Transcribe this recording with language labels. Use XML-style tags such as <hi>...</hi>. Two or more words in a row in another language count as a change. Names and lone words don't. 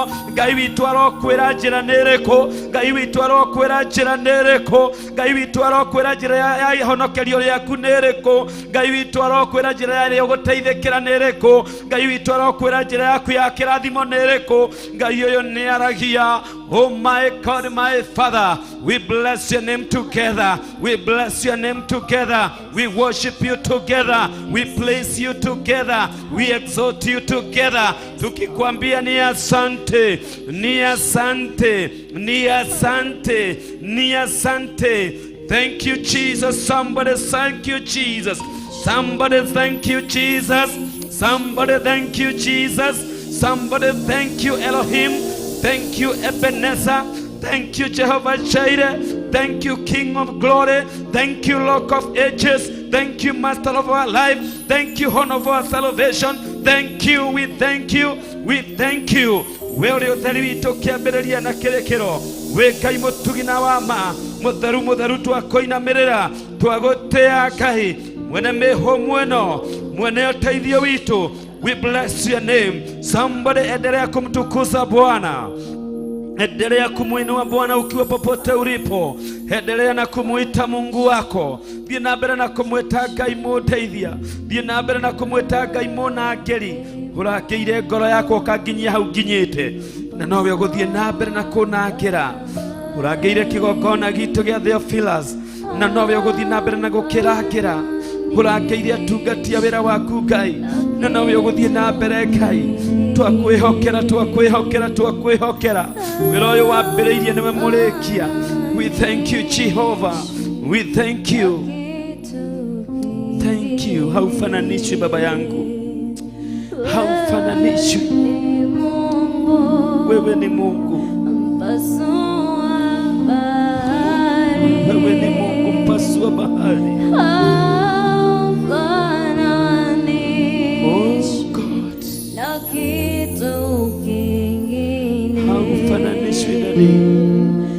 <ki>Ngai witũ arokwĩra njĩra nĩ ĩrĩkũ, Ngai witũ arokwĩra njĩra nĩ ĩrĩkũ, Ngai witũ arokwĩra njĩra ya ihonokerio rĩaku nĩ ĩrĩkũ, Ngai witũ arokwĩra njĩra ya gũteithĩkĩra nĩ ĩrĩkũ, Ngai witũ arokwĩra njĩra yaku ya kĩrathimo nĩ ĩrĩkũ. Ngai ũyũ nĩ aragia</ki> <en>Oh my God, my Father, we bless your name together. We bless your name together. We worship you together. We place you together. We exalt you together.</en> <sw>Tukikwambia ni asante, ni asante, ni asante, ni asante.</sw> <en>Thank you, Jesus. Somebody thank you, Jesus. Somebody thank you, Jesus. Somebody thank you, Jesus. Somebody thank you, Elohim. Thank you, Ebenezer. Thank you, Jehovah Jireh. Thank you, King of Glory. Thank you, Rock of Ages. Thank you, Master of our life. Thank you, Horn of our salvation. Thank you, we thank you, we thank you.</en> <ki>Wewe utheri witũ kĩambĩrĩria na kĩrĩkĩro, wĩ Ngai mũtugi na wa ma, mũtheru mũtheru twakoinamĩrĩra, twagũtĩa Ngai, mwene mĩhũmũ ĩno, mwene ũteithio witũ.</ki> <en>We bless your name. Somebody</en> <sw>endelea kumtukuza Bwana. Endelea kumuinua Bwana ukiwa popote ulipo. Endelea na kumuita Mungu wako.</sw> <ki>Thiĩ na mbere na kumwĩta Ngai mũteithia. Thiĩ na mbere na kumwĩta Ngai mũnangĩri. Ũrakĩire ngoro yako ũkanginyia hau nginyĩte. Na nowe ũgũthiĩ na mbere na kũnangĩra. Ũrangĩire kĩgongona gitũ gĩa Theophilus. Na nowe ũgũthiĩ na mbere na gũkĩrangĩra. Ũrangĩire atungatia wĩra waku Ngai. Na nowe ũgũthiĩ na mbere Ngai. Twakwĩhokera, twakwĩhokera, twakwĩhokera. Wĩra ũyũ wambĩrĩirie nĩwe mũrĩkia.</ki> <en>We thank you, Jehovah. We thank you. Thank you.</en> <sw>Haufananishwi baba yangu. Haufananishwi. Wewe ni Mungu. Wewe ni Mungu mpasua bahari. Haufananishwi na nini?</sw>